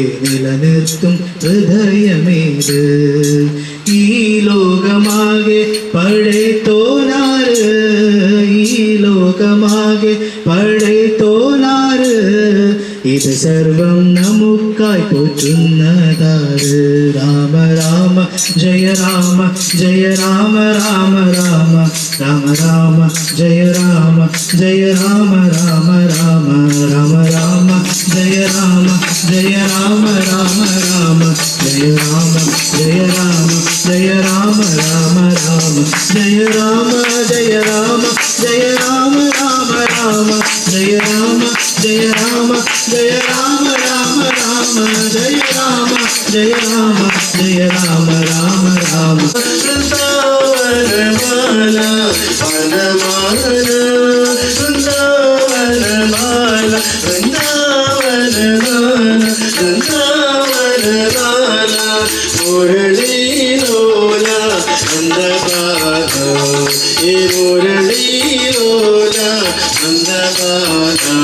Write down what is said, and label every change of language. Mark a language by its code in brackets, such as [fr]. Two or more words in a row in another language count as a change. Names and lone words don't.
[ml] നിലനിർത്തും ഹൃദയമേത് ഈ ലോകമാകെ പടൈത്തോനാര് ഈ ലോകമാകെ പടൈത്തോനാര് ഇത് സർവം നമുക്കായി പോറ്റുന്നതാര് [sa] രാമ രാമ ജയ രാമ ജയ രാമ രാമ രാമ രാമ രാമ ജയ രാമ ജയ രാമ രാമ രാമ രാമ രാമ ജയ രാമ ജയ രാമ രാമ രാമ ജയ രാമ ജയ രാമ ജയ രാമ രാമ രാമ ജയ രാമ ജയ രാമ ജയ രാമ രാമ രാമ ജയ രാമ ജയ രാമ ജയ രാമ രാമ രാമ ജയ രാമ ജയ രാമ ജയ രാമ രാമ രാമ വൃന്ദാവന വൃന്ദാവന മുരളീലോല നന്ദഗാന ഈ മുരളീലോല നന്ദഗാന